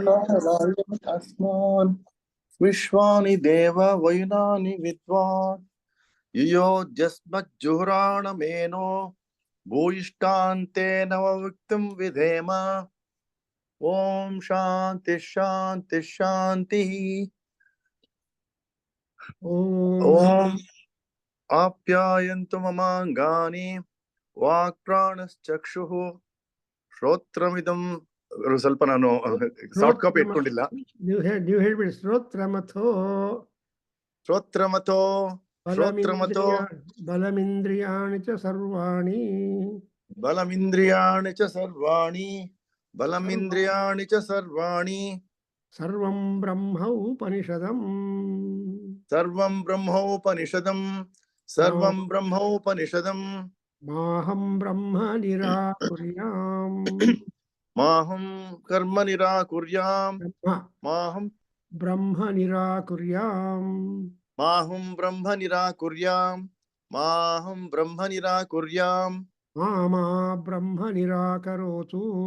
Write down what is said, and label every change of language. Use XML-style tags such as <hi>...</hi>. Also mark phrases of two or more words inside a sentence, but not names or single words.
<sa>अस्मान् विश्वानि देव वयुनानि विद्वान् यो जस्मज्जुहुराणमेनो भूयिष्ठान्ते नवविक्तं विधेम ओम शांति शांति शांति ओम आप्यायन्तु ममाङ्गानि वाक्प्राणश्चक्षुः श्रोत्रमिदं</sa> <kn>ಸ್ವಲ್ಪ ನಾನು ಸಾಫ್ಟ್ ಕಾಪಿ ಇಟ್ಕೊಂಡಿಲ್ಲ ನೀವು ಹೇಳ್ಬಿಡಿ</kn> <sa>ಶ್ರೋತ್ರಮಥೋ ಬಲಮಿಂದ್ರಿಯಾಣಿ ಚ ಸರ್ವಾಣಿ ಸರ್ವಂ ಬ್ರಹ್ಮೋಪನಿಷದಂ ಮಾಹಂ ಬ್ರಹ್ಮ ನಿರಾಕುರ್ಯಾಂ ಮಾಹಂ ಕರ್ಮ ನಿರಾಕುರ್ಯಾಂ ಮಾಹಂ ಬ್ರಹ್ಮ ನಿರಾಕುರ್ಯಾಂ ಮಾಮಾ ಬ್ರಹ್ಮ ನಿರಾಕರೋತು</sa>